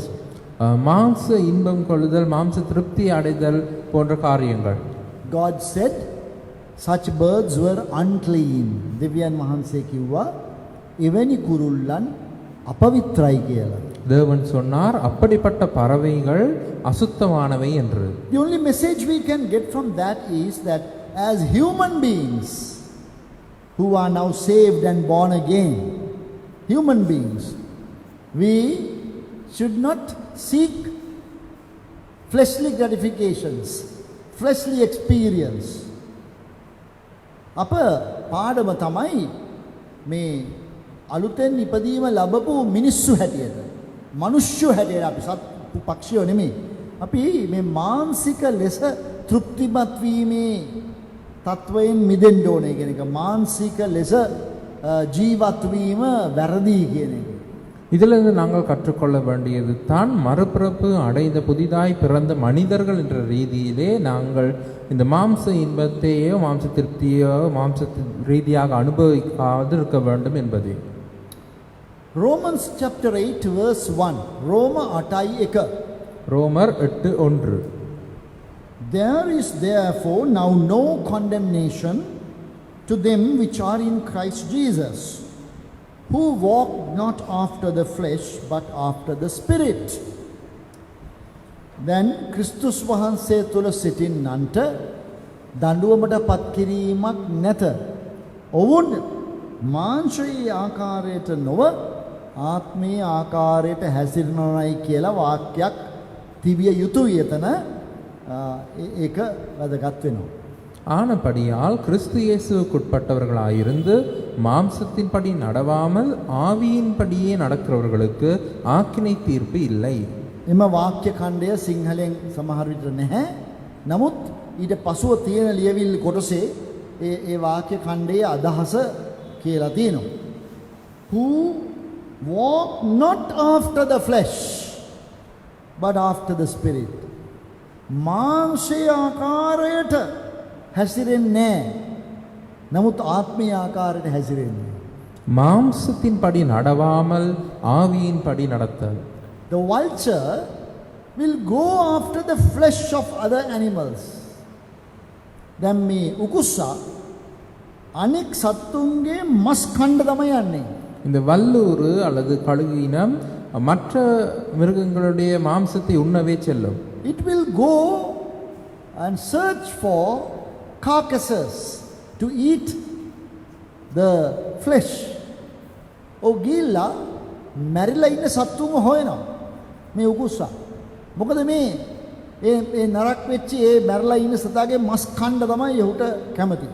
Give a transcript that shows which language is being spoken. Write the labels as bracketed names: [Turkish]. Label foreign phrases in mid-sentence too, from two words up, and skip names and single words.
[Tamil] மாம்ச இன்பம் கொள்ளுதல், மாம்ச திருப்தி அடைதல் போன்ற காரியங்கள். [English] God said such birds were unclean. [Sinhala] දෙවියන් වහන්සේ කිව්වා එවැනි කුරුල්ලන් අපවිත්‍රයි කියලා. [Tamil] தேவன் சொன்னார் அப்படிப்பட்ட பறவைகள் அசுத்தமானவை என்று. [English] The only message we can get from that is that as human beings who are now saved and born again, human beings, we should not seek fleshly gratifications, fleshly experience. [Sinhala] අප පාඩම තමයි මේ අලුතෙන් ඉපදීම ලැබපු මිනිස්සු හැටියට, මනුෂ්‍ය හැටියට, අපි සත් පක්ෂියෝ නෙමෙයි. අපි මේ මානසික ලෙස තෘප්තිමත් වීමේ තත්වයෙන් මිදෙන්න ඕනේ කියන එක. මානසික ලෙස ජීවත් වීම වැරදි කියන එක. [Tamil] இதிலிருந்து நாங்கள் கற்றுக்கொள்ள வேண்டியது தான் மறுபிறப்பு அடைந்த புதிதாய் பிறந்த மனிதர்கள் என்ற ரீதியிலே நாங்கள் இந்த மாம்ச இன்பத்தையோ மாம்ச திருப்தியோ மாம்ச ரீதியாக அனுபவிக்காது இருக்க வேண்டும் என்பது. [English] Romans chapter 8 verse 1. [Tamil] ரோம 8:1. ரோமர் 8:1. [English] There is therefore now no condemnation to them which are in Christ Jesus, who walk not after the flesh but after the Spirit. [Sinhala] Then Christus වහන්සේ තුල සිටින්නන්ට දඬුවමට පත් කිරීමක් නැත. ඔවුන් මාංශයේ ආකාරයට නොව ආත්මීය ආකාරයට හැසිරෙනවායි කියලා වාක්‍යයක් තිබිය යුතුයි. එතන ඒක වැදගත් වෙනවා. [Tamil] ஆனபடியால் கிறிஸ்து இயேசுவுக்குட்பட்டவர்களாயிருந்து மாம்சத்தின்படி நடவாமல் ஆவியின்படியே நடக்கிறவர்களுக்கு ஆக்கினை தீர்ப்பு இல்லை. [Sinhala] එම වාක්‍ය ඛණ්ඩය සිංහලෙන් සමහර විට නැහැ. නමුත් ඊට පසුව තියෙන ලියවිලි කොටසේ ඒ වාක්‍ය ඛණ්ඩයේ අදහස කියලා තියෙනවා. [English] Who walk not after the flesh but after the spirit. [Sinhala] මාංශයේ ආකාරයට හැසිරෙන්නේ නමුත් ආත්මීය ආකාරයට හැසිරෙන්නේ. [Tamil] மாம்சத்தின் படி நடவாமல் ஆவியின் படி நடத்தல். [English] The vulture will go after the flesh of other animals. [Sinhala] දැන් මේ උකුස්සා අනෙක් සත්තුන්ගේ මස් කණ්ඩ තමයි යන්නේ. [Tamil] இந்த வல்லூறு அல்லது கழுகினம் மற்ற மிருகங்களுடைய மாம்சத்தை உண்ணவே செல்லும். [English] It will go and search for carcasses to eat the flesh. [Sinhala] ඔව් ගිල්ලා මැරිලා ඉන්න සත්තුන්ව හොයනවා මේ උකුස්සා. මොකද මේ ඒ නරක් වෙච්ච ඒ මැරිලා ඉන්න සතාගේ මස් කන්න තමයි ඔහුට කැමති.